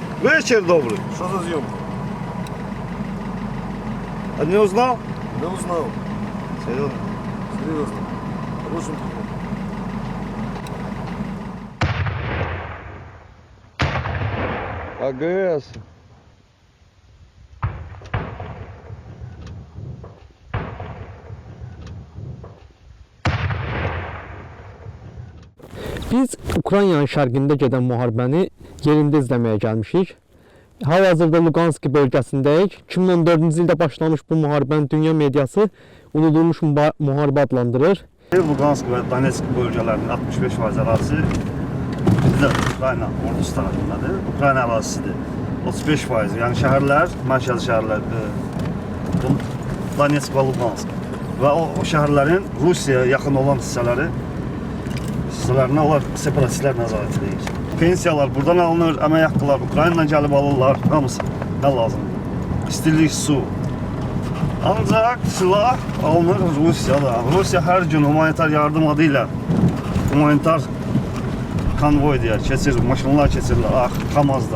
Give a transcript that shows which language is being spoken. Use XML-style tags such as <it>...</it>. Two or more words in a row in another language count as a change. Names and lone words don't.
<uk>Вечір добрий. Що за зйомка? А не узнав? Не узнав. Серйозно? Серйозно. Рушим телефон. АГС.</uk> <az>Biz Ukraynanın şərqində gedən müharibəni yerində izləməyə gəlmişik. Hal-hazırda Lugansk bölgəsindəyik. 2014-cü ildə başlamış bu müharibəni dünya mediası unudulmuş müharibə adlandırır.</az> <tr>Lugansk ve Donetsk bölgelerinin 65% arazisi bizde Ukrayna ordusu tarafındadır. Ukrayna arazisidir. 35%. Yani şehirler, merkez şehirler Donetsk ve Lugansk. Ve o şehirlerin Rusya'ya yakın olan</tr> <az>hissələrine onlar separatistlər nəzarət edir. Pensiyalar buradan alınır, əmək haqqılar Ukraynadan gəlib alırlar, hamısı nə lazımdır. İstilik, su. Ancaq silah alınır Rusiyada. Rusiya hər gün humanitar yardım adı ilə humanitar konvoy deyər, keçir, maşınlar keçirlər, kamazlar.</az>